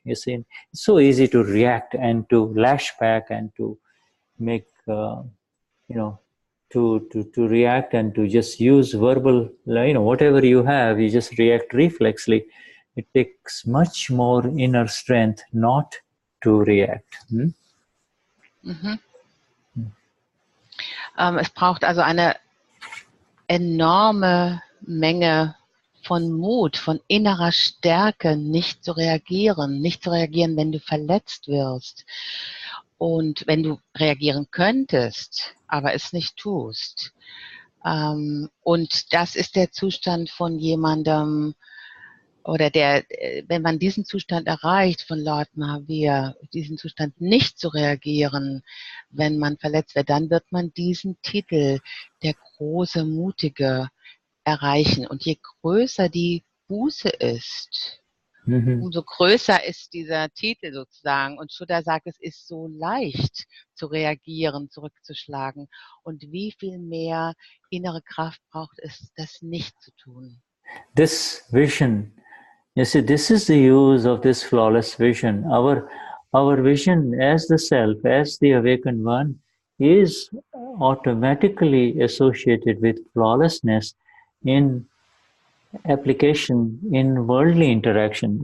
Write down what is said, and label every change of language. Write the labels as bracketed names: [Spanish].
[English] You see, it's so easy to react and to lash back and to make, to react and to just use verbal, whatever you have, you just react reflexly. It takes much more inner strength not to react. Mhm. [German] Es braucht also eine enorme Menge von Mut, von innerer Stärke, nicht zu reagieren, wenn du verletzt wirst. Und wenn du reagieren könntest, aber es nicht tust. Und das ist der Zustand von jemandem, oder wenn man diesen Zustand erreicht von Lord Mahavir, diesen Zustand nicht zu reagieren, wenn man verletzt wird, dann wird man diesen Titel, der große Mutige, erreichen. Und je größer die Buße ist, umso größer ist dieser Titel sozusagen. Und Shuddha sagt, es ist so leicht zu reagieren, zurückzuschlagen. Und wie viel mehr innere Kraft braucht es, das nicht zu tun. [English] This vision, you see, this is the use of this flawless vision. Our vision as the self, as the awakened one, is automatically associated with flawlessness in application in worldly interaction.